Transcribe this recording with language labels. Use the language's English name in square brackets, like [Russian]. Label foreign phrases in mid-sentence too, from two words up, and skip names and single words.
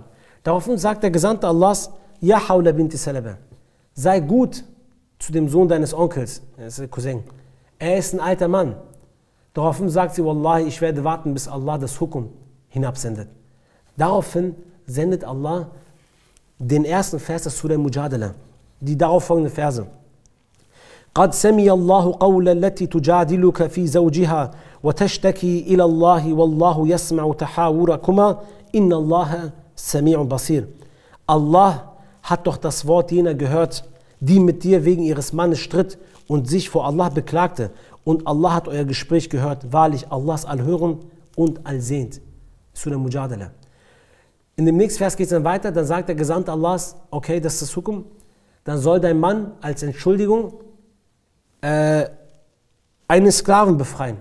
[German] Daraufhin sagt der Gesandte Allahs, Ja Hawla binti Salaba, sei gut zu dem Sohn deines Onkels, das ist der Cousin. Er ist ein alter Mann. Daraufhin sagt sie, Wallahi, ich werde warten, bis Allah das Hukum hinabsendet. Daraufhin sendet Allah den ersten Vers des Surah Mujadala, die darauf folgenden Verse. [Arabic] قد سمع الله قول التي تجادلك في زوجها وتشتكي إلى الله والله يسمع تحاوركما إن الله سميع بصير. [German] Allah hat doch das Wort jener gehört, die mit dir wegen ihres Mannes stritt und sich vor Allah beklagte. Und Allah hat euer Gespräch gehört. Wahrlich, Allah ist allhörend und allsehend. Surah Mujadala. In dem nächsten Vers geht es dann weiter, dann sagt der Gesandte Allahs, okay, das ist das Hukum, dann soll dein Mann als Entschuldigung einen Sklaven befreien.